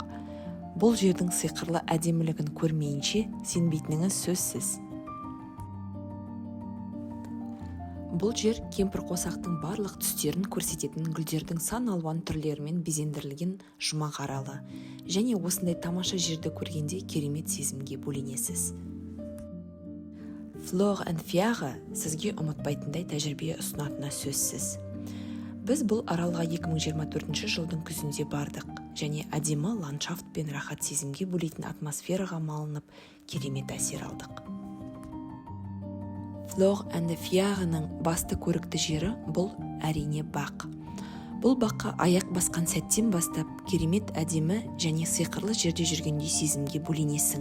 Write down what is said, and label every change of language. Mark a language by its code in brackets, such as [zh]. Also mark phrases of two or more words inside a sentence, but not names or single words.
[kk] Бұл жердің сиқырлы әдемілігін көрмейінше сенбейтініңіз сөзсіз. Бұл жер кемпір қосақтың барлық түстерін көрсететін гүлдердің сан алуан түрлерімен безендірілген жұмақ аралы, және осындай тамаша жерді көргенде керемет сезімге бөленесіз. Fleur and Fjage сізге ұмытпайтындай тәжірибе ұсынатыны сөзсіз. Біз бұл аралға 2024 жылдың күзінде бардық, және әдемі ландшафт пен рахат сезімге бөлейтін атмосфераға малынып, керемет әсер алдық. Fleur and Fjage'ның басты көрікті жері бұл әрине бақ. Бұл баққа аяқ басқан сәттен бастап керемет әдемі және сиқырлы жерде жүргендей сезімге бөленесің.